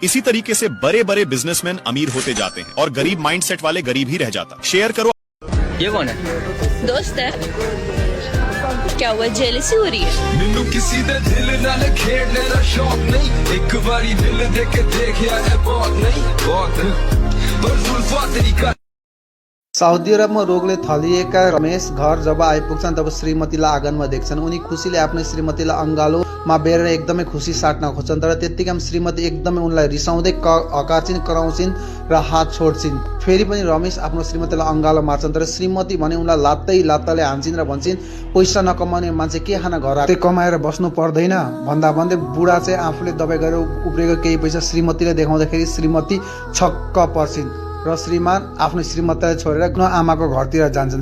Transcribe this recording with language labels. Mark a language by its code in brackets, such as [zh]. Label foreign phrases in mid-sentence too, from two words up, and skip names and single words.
[hi] इसी तरीके से बड़े बड़े बिजनेसमैन अमीर होते जाते हैं और गरीब माइंडसेट वाले गरीब ही रह जाता। शेयर करो। ये कौन है? दोस्त है। क्या हुआ, जेलसी हो रही है? [pa] ਮੈਨੂੰ ਕਿਸੇ ਦੇ ਦਿਲ ਨਾਲ ਖੇਡਣ ਦਾ ਸ਼ੌਕ ਨਹੀਂ, ਇੱਕ ਵਾਰੀ ਦਿਲ ਦੇ ਕੇ ਦੇਖਿਆ ਹੈ ਬਹੁਤ ਨਹੀਂ ਬਹੁਤ, ਪਰ ਜ਼ੁਲਫ਼ਾਂ ਤੇਰੀ ਕਾ। [ne] साउदी अरबमा रोगले थलिएका रमेश घर जब आइपुग्छन् तब श्रीमतीलाई आँगनमा देख्छन्। उनी खुसीले आफ्नो श्रीमतीलाई अङ्गालोमा बेरेर एकदमै खुसी साट्न खोज्छन्, तर त्यत्तिकैमा श्रीमती एकदमै उनलाई रिसाउँदै हकार्छिन्, कराउँछिन् र हात छोड्छिन्। फेरि पनि रमेश आफ्नो श्रीमतीलाई अङ्गालो मार्छन्, तर श्रीमती भने उनलाई लात्ताले हान्छिन् र भन्छन् पैसा नकमाउने मान्छे के खाना घर आएर कमाएर बस्नु पर्दैन भन्दा भन्दै बुढा चाहिँ आफूले दबाई गरेर उब्रेको केही पैसा श्रीमतीले देखाउँदाखेरि श्रीमती छक्क पर्छिन् र श्रीमान आफ्नो श्रीमतीलाई छोडेर आमाको घरतिर जान्छन्।